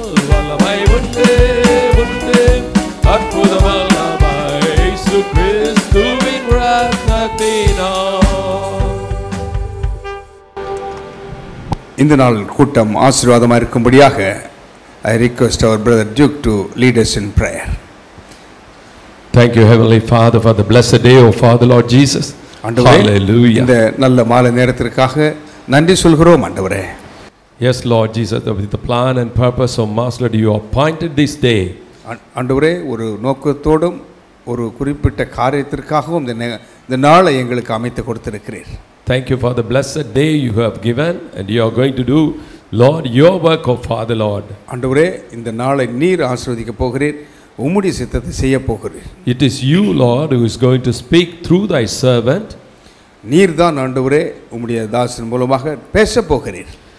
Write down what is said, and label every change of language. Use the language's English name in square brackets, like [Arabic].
[Tamil] வல்லமை உண்டு உண்டு அற்புத வல்லமை இயேசு கிறிஸ்துவின் இரத்தத்தினால். இந்த நாள் கூட்டம் ஆசீர்வாதமாக இருக்கும்படியாக [English] I request our brother Duke to lead us in prayer. Thank you, Heavenly Father, for the blessed day, O Father, Lord Jesus. Hallelujah. [Tamil] இந்த நல்ல மாலை நேரத்திற்காக நன்றி சொல்கிறோம் ஆண்டவரே. [English] Yes, Lord Jesus, with the plan and purpose of Master, you appointed this day. [Tamil] ஆண்டவரே, ஒரு நோக்கத்தோடும் ஒரு குறிப்பிட்ட காரியத்திற்காகவும் இந்த நாளை எங்களுக்கு அமைத்து கொடுத்திருக்கிறீர். [English] Thank you for the blessed day you have given, and you are going to do, Lord, your work, O Father, Lord. [Tamil] ஆண்டவரே, இந்த நாளை நீர் ஆசீர்வதிக்க போகிறீர், உம்முடைய சித்தத்தை செய்ய போகிறீர். [English] It is you, Lord, who is going to speak through thy servant. [Tamil] நீர் தான் ஆண்டவரே உம்முடைய தாசன் மூலமாக பேச போகிறீர்.